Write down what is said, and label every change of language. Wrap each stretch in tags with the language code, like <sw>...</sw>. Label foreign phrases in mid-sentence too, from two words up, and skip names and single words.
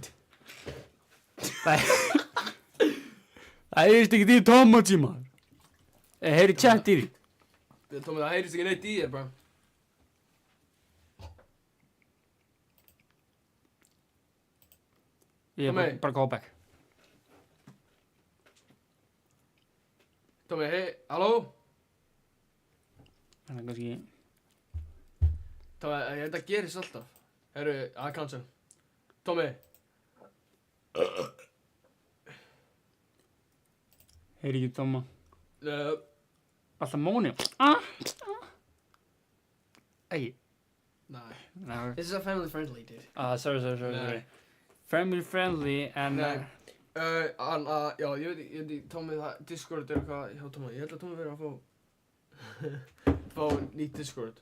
<is>Það heyrist ekki í Tommaji, maður. Ég heyri chat í því. Tommi, það heyrist ekki neitt í þér, bara. Ég er bara</is> <en>go back.</en> <is>Tommi, hei, halló? Það er kannski... Tommi, þetta gerist alltaf. Herru, cancel. Tommy. Heyri ekki Tomma. Uh, Alltaf móni. Æ. Nei. No.</is> <en>This is a family friendly, dude. Sorry. Family friendly and...</en> <is>Nei. Já, ég veit ekki, Tommy, það, Discord eitthvað hjá Tommy. Ég held að Tommy verið að fá nýtt Discord.</is>